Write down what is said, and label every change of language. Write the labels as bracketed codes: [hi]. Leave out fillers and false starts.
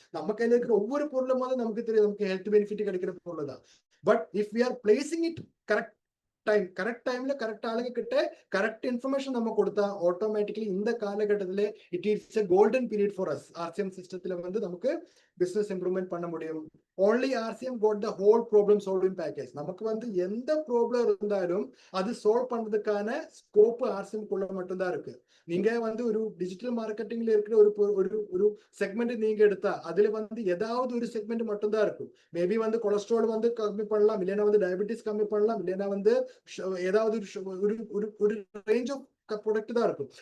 [ta] நம்ம கையில இருக்கிற ஒவ்வொரு பொருளும் வந்து நமக்கு தெரியும், நமக்கு ஹெல்த் பெனிஃபிட் கிடைக்கிற பொருள் தான். [en] but if we are placing it [ta] correct டைம்ல கரெக்ட் ஆளுங்க கிட்ட கரெக்ட் இன்ஃபர்மேஷன் நம்ம கொடுத்தா ஆட்டோமேட்டிக்கலி இந்த காலகட்டத்துல [en] It is a golden period for us. [ta] RCM சிஸ்டத்துல வந்து நமக்கு பிசினஸ் இம்ப்ரூவ்மெண்ட் பண்ண முடியும். [en] only RCM got the whole problem solving package. [ta] நமக்கு வந்து எந்த ப்ராப்ளம் இருந்தாலும் அது சால்வ் பண்றதுக்கான ஸ்கோப் ஆர்சிஎம் குள்ள மட்டும்தான் இருக்கு. நீங்க வந்து ஒரு டிஜிட்டல் மார்க்கெட்டிங்ல இருக்கிற ஒரு செக்மெண்ட் நீங்க எடுத்தா அதுல வந்து ஏதாவது ஒரு செக்மெண்ட் மட்டும்தான் இருக்கும். மேபி வந்து கொலஸ்ட்ரால் வந்து கம்மி பண்ணலாம், இல்லைன்னா வந்து டயபெட்டிஸ் கம்மி பண்ணலாம், இல்லைன்னா வந்து ஏதாவது ஒரு ரேஞ்ச் ஆஃப் ப்ராடக்ட் தான் இருக்கும்.